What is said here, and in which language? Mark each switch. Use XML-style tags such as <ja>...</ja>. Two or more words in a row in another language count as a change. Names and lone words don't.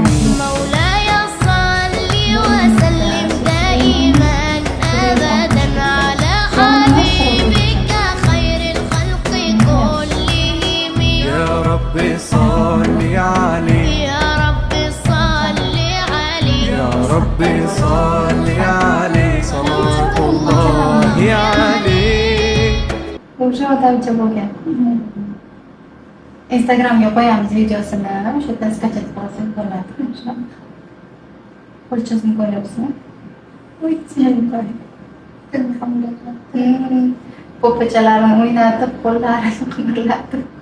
<ar>مولاي صل وسلم دائما أبدا على حبيبك خير الخلق كلهم. يا رب صل عليه، يا رب صل عليه، يا رب صل عليه صلاة الله عليه.</ar> <uz>O'sha bo'lgan. Instagramga qo'yamiz videosini. O'sha yerdan skachat qilasiz bo'ladi. Qo'lchasini ko'ryapsizmi? Voy, chiroyli. Po'pachalarini o'ynatib, qo'llarini qimirlatib.</uz>